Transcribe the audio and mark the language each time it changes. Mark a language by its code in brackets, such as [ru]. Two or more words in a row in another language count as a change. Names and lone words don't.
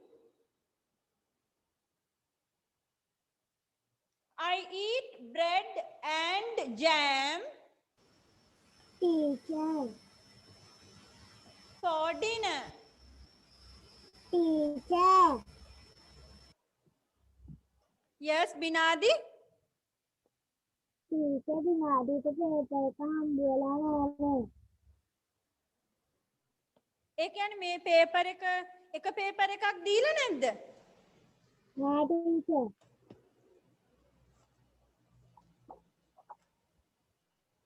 [en] I eat bread and jam Teacher. for dinner. Teacher. Yes, Binadi? [hi] Teacher Binadi को पेपर का हम बोला है. [si] ඒ කියන්නේ මේ පේපර් එක පේපර් එකක් දීලා නැද්ද? [hi] हाँ teacher.